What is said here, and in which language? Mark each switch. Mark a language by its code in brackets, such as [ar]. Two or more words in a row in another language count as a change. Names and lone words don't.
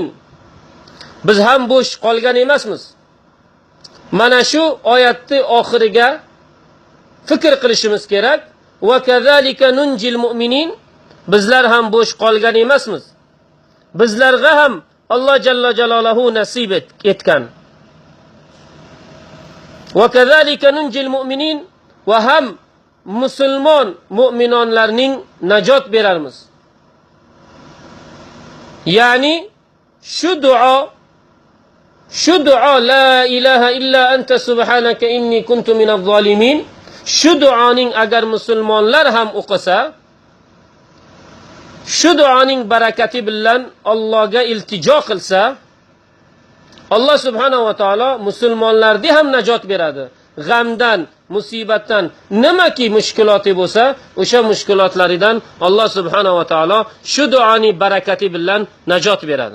[uz] Biz ham bo'sh qolgan emasmiz. Mana shu oyatni oxiriga fikr qilishimiz kerak. [ar] وكذلك ننجي المؤمنين. [uz] Bizlar ham bo'sh qolgan emasmiz. Bizlarga ham Allah [ar] جل جلاله [uz] nasib etgan. [ar] وَكَذَلِكَ نُنْجِ الْمُؤْمِنِينَ [uz] va ham musulmon mu'minonlarning najot beramiz. Ya'ni shu duo [ar] لا إله إلا أنت سبحانك إني كنت من الظالمين, [uz] shu duoning agar musulmonlar ham o'qisa, shu duoning barakati bilan Allohga iltijo qilsa, Alloh [ar] سبحانه وتعالى [uz] musulmonlarga ham najot beradi. G'amdan, musibatdan, nimaki mushkuloti bo'lsa, o'sha mushkulotlaridan Alloh [ar] سبحانه وتعالى [uz] shu duoning barakati bilan najot beradi.